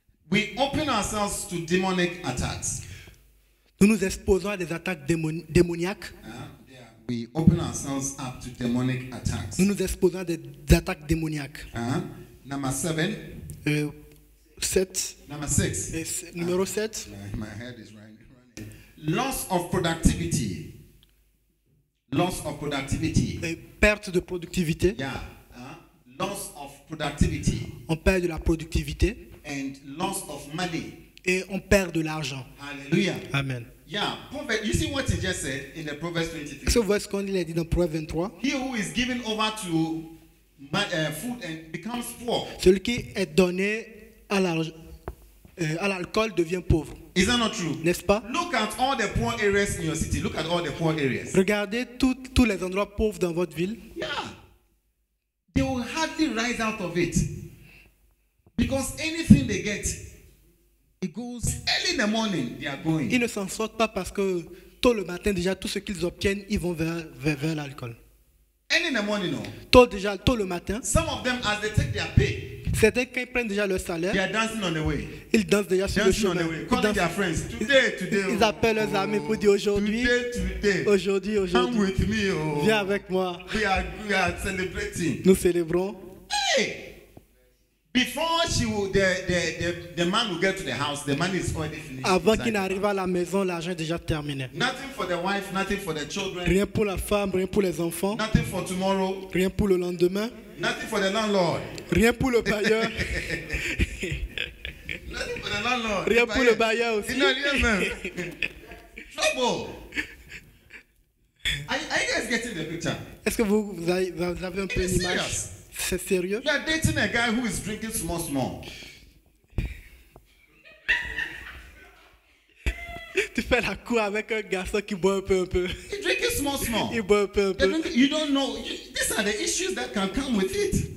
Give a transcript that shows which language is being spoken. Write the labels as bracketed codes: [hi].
[en] We open ourselves to demonic attacks. [fr] Nous nous exposons à des attaques démoniaques. [en] We open ourselves up to demonic attacks. [fr] Nous nous exposons à des attaques démoniaques. [en] Number 7. 7. Number 6. [fr] Numéro 7. [en] My head is running. Loss of productivity. Loss of productivity. [fr] Perte de productivité. [en] Yeah. Loss of productivity. [fr] On perd de la productivité. [en] And loss of money. [fr] Et on perd de l'argent. Hallelujah. Amen. Yeah. [en] You see what he just said in the Proverbs 23. [fr] Est-ce que vous voyez ce qu'on a dit dans Proverbe 23? [en] He who is given over to food and becomes poor. [fr] Celui qui est donné à l'alcool devient pauvre. [en] Is that not true? [fr] N'est-ce pas? [en] Look at all the poor areas in your city. Look at all the poor areas. [fr] Regardez tous les endroits pauvres dans votre ville. Yeah. [en] They will hardly rise out of it. Because anything they get, it goes early in the morning, they are going. [fr] Ils ne s'en sortent pas parce que tôt le matin, déjà, tout ce qu'ils obtiennent, ils vont vers l'alcool. [en] Early in the morning, no. [fr] Tôt le matin. [en] Some of them, as they take their pay, [fr] certains, quand ils prennent déjà leur salaire, [en] they are dancing on the way. [fr] Ils dancent déjà sur le chemin. [en] Calling their friends. Today. [fr] Ils appellent leurs amis pour dire aujourd'hui. Aujourd'hui. [en] Come with me. Oh. [fr] Viens avec moi. [en] We are celebrating. [fr] Nous célébrons. Hey! [en] Before the man will get to the house, the money is already finished. [fr] Avant qu'il n'arrive à la maison, l'argent est déjà terminé. [en] Nothing for the wife, nothing for the children. [fr] Rien pour la femme, rien pour les enfants. [en] Nothing for tomorrow. [fr] Rien pour le lendemain. [en] Nothing for the landlord. [fr] Rien pour le bailleur. [en] Nothing for the landlord. [fr] Rien pour le bailleur aussi. [en] Trouble. Are you guys getting the picture? [fr] Est-ce que vous avez un peu une image? C'est sérieux? [en] You are dating a guy who is drinking small. [fr] Tu fais la cour avec un garçon qui boit un peu. [en] He's drinking small. [fr] Il boit un peu. [en] You don't know. These are the issues that can come with it.